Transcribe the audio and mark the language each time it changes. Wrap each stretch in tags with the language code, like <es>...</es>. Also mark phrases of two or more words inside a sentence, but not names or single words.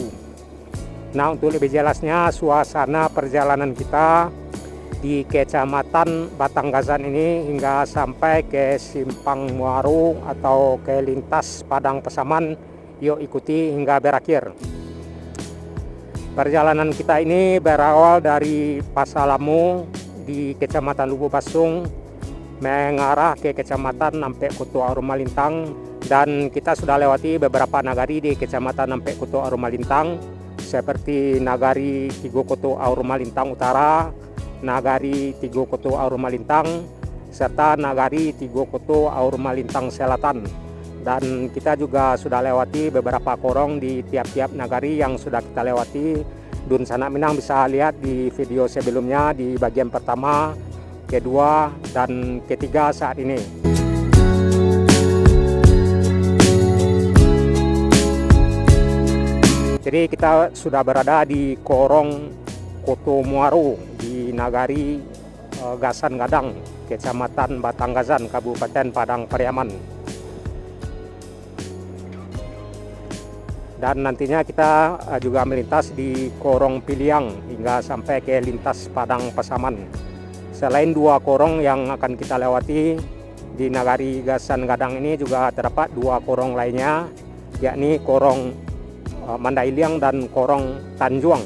<id>Nah, untuk lebih jelasnya suasana perjalanan kita di Kecamatan Batanggazan ini hingga sampai ke Simpang Muaro atau ke lintas Padang Pasaman, yuk ikuti hingga berakhir. Perjalanan kita ini berawal dari Pasalamu di Kecamatan Lubuk Basung mengarah ke Kecamatan Ampe Koto Aur Malintang, dan kita sudah lewati beberapa nagari di Kecamatan Ampe Koto Aur Malintang seperti Nagari Tigo Koto Aur Malintang Utara, Nagari Tigo Koto Aur Malintang, serta Nagari Tigo Koto Aur Malintang Selatan. Dan kita juga sudah lewati beberapa korong di tiap-tiap nagari yang sudah kita lewati. Dun Sanak Minang bisa lihat di video sebelumnya di bagian pertama, kedua, dan ketiga saat ini. Jadi kita sudah berada di Korong Koto Muaro di Nagari Gasan Gadang, Kecamatan Batanggazan, Kabupaten Padang Pariaman. Dan nantinya kita juga melintas di Korong Piliang hingga sampai ke lintas Padang Pasaman. Selain dua korong yang akan kita lewati di Nagari Gasan Gadang ini, juga terdapat dua korong lainnya, yakni Korong Mandailiang dan Korong Tanjuang.</id>